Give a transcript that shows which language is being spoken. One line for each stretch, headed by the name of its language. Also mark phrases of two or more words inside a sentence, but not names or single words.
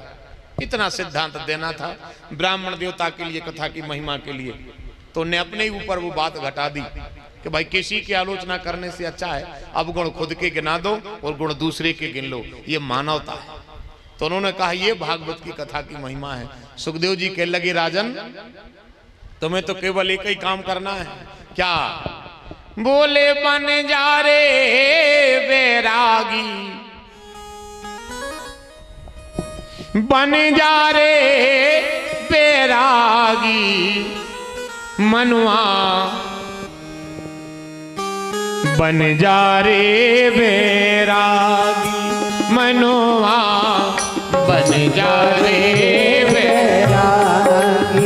Hindi: इतना सिद्धांत देना था ब्राह्मण देवता के लिए, कथा की महिमा के लिए, तो ने अपने ही ऊपर वो बात घटा दी कि भाई किसी की आलोचना करने से अच्छा है अब गुण खुद के गिना दो और गुण दूसरे के गिन लो। ये मानवता है। तो उन्होंने कहा ये भागवत की कथा की महिमा है। सुखदेव जी कहने लगे राजन तुम्हें तो केवल एक ही काम करना है। क्या? बोले बन जा रे बैरागी, बन जा रे बैरागी मनुआ, बन जा रे बैरागी मनुआ, बन जा रे बैरागी